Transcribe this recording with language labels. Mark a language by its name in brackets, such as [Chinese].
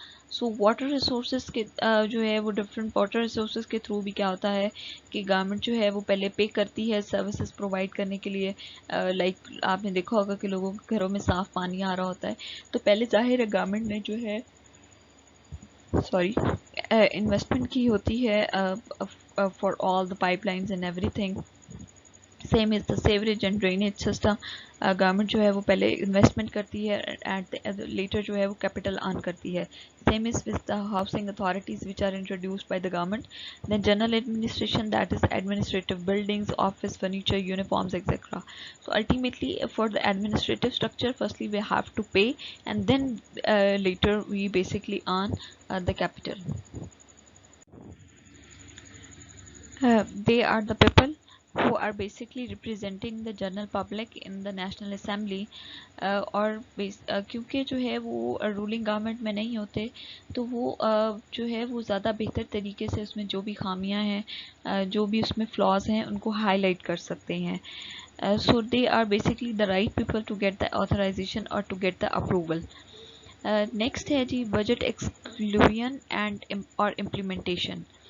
[Urdu] سو water resources کے جو ہے وہ ڈفرینٹ واٹر ریسورسز کے تھرو بھی کیا ہوتا ہے کہ گورنمنٹ جو ہے وہ پہلے پے کرتی ہے سروسز پرووائڈ کرنے کے لیے. لائک آپ نے دیکھا ہوگا کہ لوگوں کے گھروں میں صاف پانی آ رہا ہوتا ہے تو پہلے ظاہر ہے گورنمنٹ نے جو ہے انویسٹمنٹ کی ہوتی ہے [English] For all the pipelines and everything. Same is the sewerage and drainage system. [Urdu] Government جو ہے وہ پہلے انویسٹمنٹ کرتی ہے [English] and later [Urdu] جو ہے وہ کیپٹل ارن کرتی ہے. [English] Same is with the housing authorities which are introduced by the government. Then general administration, that is administrative buildings, office furniture, uniforms etcetera. So ultimately for the administrative structure, firstly we have to pay and then later we basically earn the capital. They are the people who are basically representing the general public in the National Assembly. [Urdu] اور کیونکہ جو ہے وہ rolling government میں نہیں ہوتے تو وہ جو ہے وہ زیادہ بہتر طریقے سے اس میں جو بھی خامیاں ہیں، جو بھی اس میں فلاز ہیں، ان کو ہائی لائٹ کر سکتے ہیں. [English] So they are basically the right people to get the authorization or to get the approval. [Urdu] Next ہے جی بجٹ ایکسکلوژن اینڈ اور امپلیمنٹیشن.